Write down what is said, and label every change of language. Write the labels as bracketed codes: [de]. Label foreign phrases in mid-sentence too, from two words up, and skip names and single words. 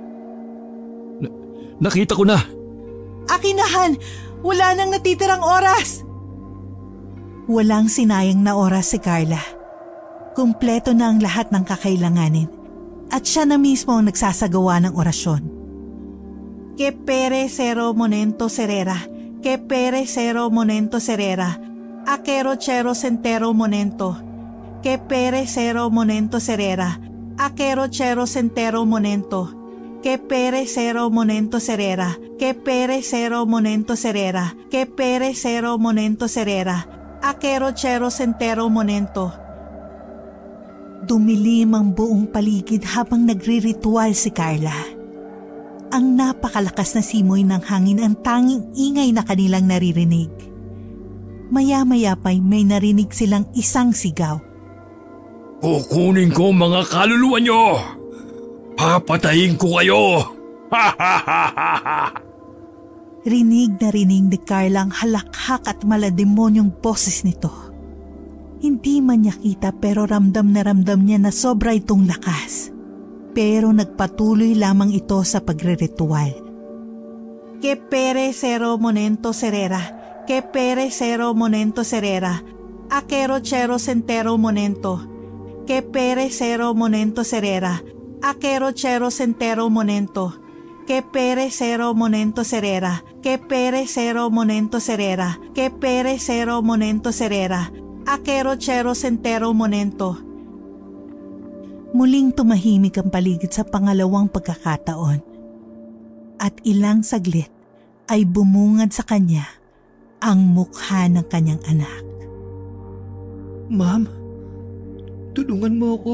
[tl] Nakita ko na! Akin na, Han! Wala nang natitirang oras! Walang sinayang na oras si Carla. Kumpleto na ang lahat ng kakailanganin at siya na mismo ang nagsasagawa ng orasyon. Que pere cero monento serera, que pere cero monento serera, aquero chero centero monento, que pere cero monento serera, aquero chero centero monento, que pere cero monento serera, que pere cero monento serera, que pere cero monento serera, aquero chero centero monento. Dumilim ang buong paligid habang nagriritual si Carla. Ang napakalakas na simoy ng hangin ang tanging ingay na kanilang naririnig. Maya-maya pa'y may narinig silang isang sigaw. Kukunin ko mga kaluluwa nyo! Papatayin ko kayo! Rinig na rinig ni Carla ang halakhak at malademonyong boses nito. Hindi man niya kita pero ramdam na ramdam niya na sobra itong lakas. Pero nagpatuloy lamang ito sa pagre-ritual. Que pere cero monento serera, que pere cero monento serera, aquero chero centero monento, que pere cero monento serera, aquero chero centero monento, que pere cero monento serera, que pere cero monento serera, que pere cero monento serera, aquero chero centero monento. Muling tumahimik ang paligid sa pangalawang pagkakataon. At ilang saglit ay bumungad sa kanya ang mukha ng kanyang anak. Ma'am, tulungan mo ako.